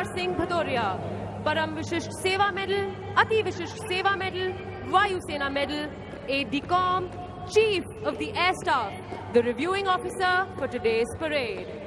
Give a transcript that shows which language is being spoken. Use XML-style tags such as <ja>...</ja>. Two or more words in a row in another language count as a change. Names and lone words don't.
<en>Singh Bhadoria, Param Vishisht Seva Medal, Ati Vishisht Seva Medal, Vayu Sena Medal, Aide-de-Camp, Chief of the Air Staff, the reviewing officer for today's parade.</en>